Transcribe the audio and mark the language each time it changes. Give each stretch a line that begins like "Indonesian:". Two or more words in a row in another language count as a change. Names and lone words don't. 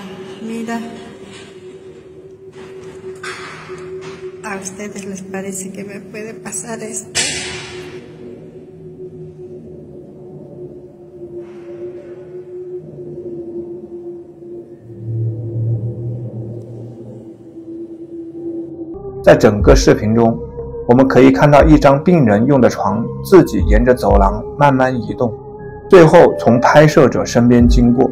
Spanish: Mira. ¿A ustedes les parece que me puede pasar esto?
Chinese: 在整个视频中，我们可以看到一张病人用的床自己沿着走廊慢慢移动，最后从拍摄者身边经过。